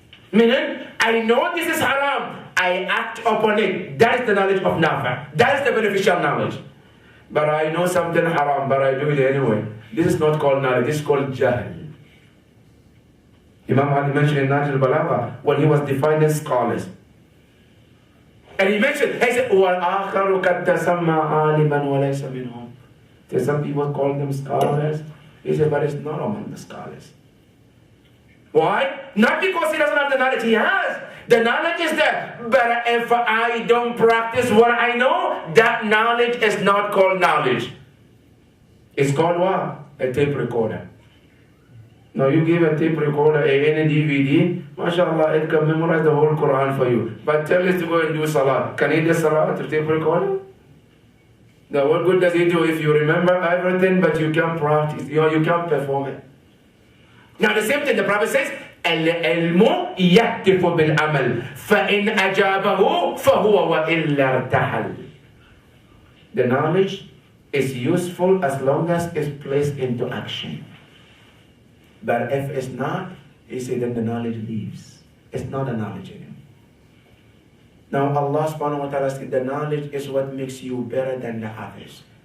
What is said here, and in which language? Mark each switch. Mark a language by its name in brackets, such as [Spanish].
[English] Meaning, I know this is haram, I act upon it. That is the knowledge of nafi'. That is the beneficial knowledge. But I know something haram, but I do it anyway. This is not called knowledge, this is called jahl. Imam Ali mentioned in Najl al-Balagha when he was defining scholars. And he mentioned, he said, [Arabic] وَالْآخَرُ قَدْ تَسَمَّى عَالِمًا وَلَيْسَ مِنْهُمْ. [English] There's some people call them scholars. He said, but it's not among the scholars. Why? Not because he doesn't have the knowledge. He has. The knowledge is there. But if I don't practice what I know, that knowledge is not called knowledge. It's called what? A tape recorder. Now you give a tape recorder any DVD, mashallah, it can memorize the whole Quran for you. But tell it to go and do salah. Can he do salah to tape recorder? Now what good does it do if you remember everything but you can't practice, you can't perform it? Now the same thing the Prophet says, [Arabic] العلم يهتف بالعمل فإن أجابه فهو وإلا ارتحل. [English] The knowledge is useful as long as it's placed into action. But if it's not, he said then the knowledge leaves. It's not a knowledge anymore. Now Allah subhanahu wa ta'ala said the knowledge is what makes you better than the others.